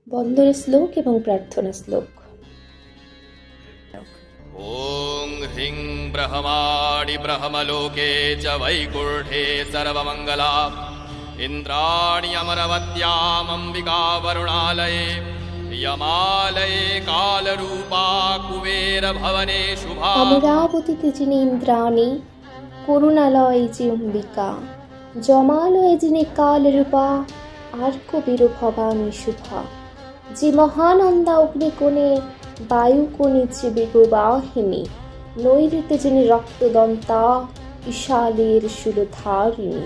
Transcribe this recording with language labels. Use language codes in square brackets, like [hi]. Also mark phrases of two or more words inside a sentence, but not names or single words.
[bn] বন্দরের শ্লোক এবং প্রার্থনা শ্লোক। [sa] ওং হিং ব্রহ্মাণি ব্রহ্মলোকে চ বৈকুণ্ঠে সর্বমঙ্গলা ইন্দ্রাণি অমরবত্যাম অম্বিকা বরুণালয়ে यमालये कालरूपा कुबेर भवने शुभा। [bn] অমরাবতীতে যিনি ইন্দ্রাণী, করুণালয়ে যে অম্বিকা, জমালয়ে যিনি কালরূপা, আর কবির ভবানী শুভা। যে মহানন্দা অগ্নিকোণে বায়ুকোণে যে বেগবাহিনী, নৈঋত্যে যিনি রক্তদন্তা, বিশালের শূলধারিণী।